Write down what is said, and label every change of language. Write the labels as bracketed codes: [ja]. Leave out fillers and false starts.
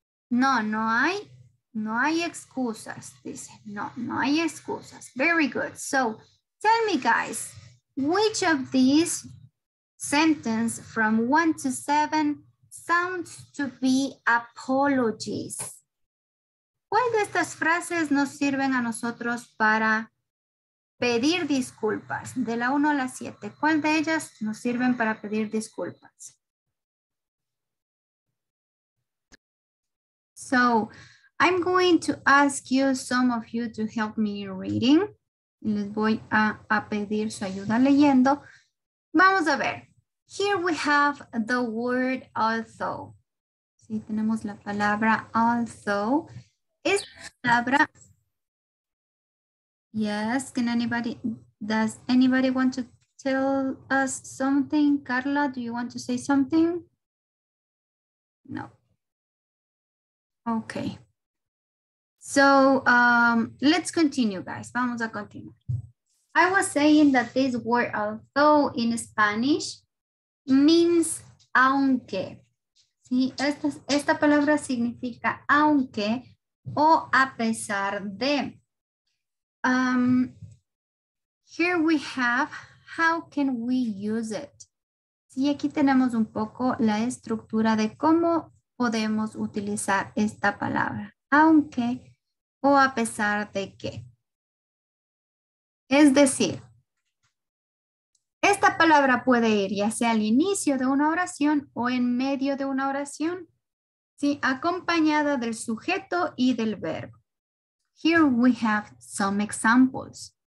[es] No hay excusas. Dice, no hay excusas. [en] Very good. So tell me, guys, which of these sentences from 1 to 7 sounds to be apologies? [es] ¿Cuál de estas frases nos sirven a nosotros para pedir disculpas? De la 1 a la 7, ¿cuál de ellas nos sirven para pedir disculpas? [en] So, I'm going to ask you, some of you, to help me reading. [es] Les voy a pedir su ayuda leyendo. Vamos a ver. [en] Here we have the word although. [es] Sí, tenemos la palabra although. Esta palabra. [en] Yes, does anybody want to tell us something? Carla, do you want to say something? No. Okay. So let's continue, guys. [es] Vamos a continuar. [en] I was saying that this word although in Spanish means aunque. [es] ¿Sí? Esta palabra significa aunque o a pesar de. [en] Here we have, how can we use it? [es] Sí, aquí tenemos un poco la estructura de cómo podemos utilizar esta palabra, aunque o a pesar de que. Es decir, esta palabra puede ir ya sea al inicio de una oración o en medio de una oración, ¿sí? Acompañada del sujeto y del verbo. [en] Here we have some examples.